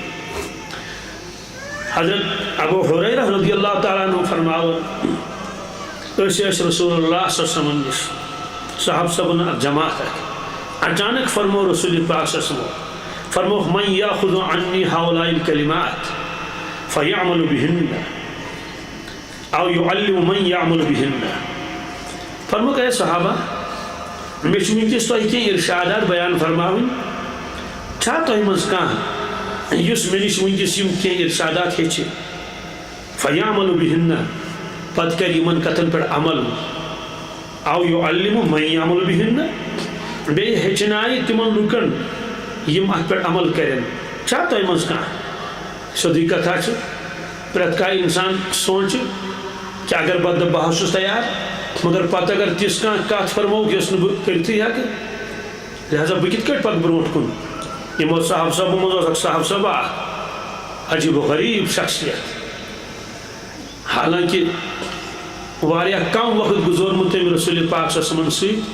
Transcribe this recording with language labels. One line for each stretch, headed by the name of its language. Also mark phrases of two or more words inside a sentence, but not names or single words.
Kashmiri: حضرت ابو ہریرہ
Arabic: رضی اللہ تعالیٰ عنہ
Kashmiri: فرماوان أسۍ ٲسۍ رسول اللہ
Arabic: صلی اللہ علیہ وسلم
Kashmiri: نِش صحابہ صبن اکھ جماعت اچانک فرمو رسول پاک
Arabic: صلی اللہ علیہ وسلم
Kashmiri: فرموک
Arabic: من یاخذ عنی ہؤلاء الکلمات فیعمل بہن او يعلم من يعمل بهن
Kashmiri: فرموک اے صحابہ میں ونکس تہ کی ارشادات بیان فرماؤن چھا تہ مز کانٛہہ یُس مےٚ نِش ونکس یم کی ارشادات ہیٚچھِ
Arabic: فیعمل بہن
Kashmiri: پتہٕ کر یمن کتھن پٮ۪ٹھ عمل
Arabic: او یعلم من یعمل بہن
Kashmiri: بیٚیہِ ہیٚچھنایہِ تمن لُکن یم اتھ پٮ۪ٹھ عمل کرن چھا تۄہہِ منٛز کانٛہہ سیٚودٕے کتھا چھِ پرٛٮ۪تھ کانٛہہ انسان سونٛچہِ کہ اگر بہٕ چھُس تیار مگر پتہٕ اگر تِژھ کانٛہہ کتھ فرمووُکھ یۄس نہٕ بہٕ کٔرتھٕے ہٮ۪کہٕ لہذا بہٕ کِتھ کٔٹھۍ پکہٕ برونٛٹھ کُن یِمو صاحب صٲبو منٛز اوس اکھ صاحب صٲب اکھ عجیب و غریب شخصیت حالانکہ واریاہ کم وقت گزورمُت تٔمۍ رسول پاک
Arabic: صلی اللہ علیہ وسلم
Kashmiri: سۭتۍ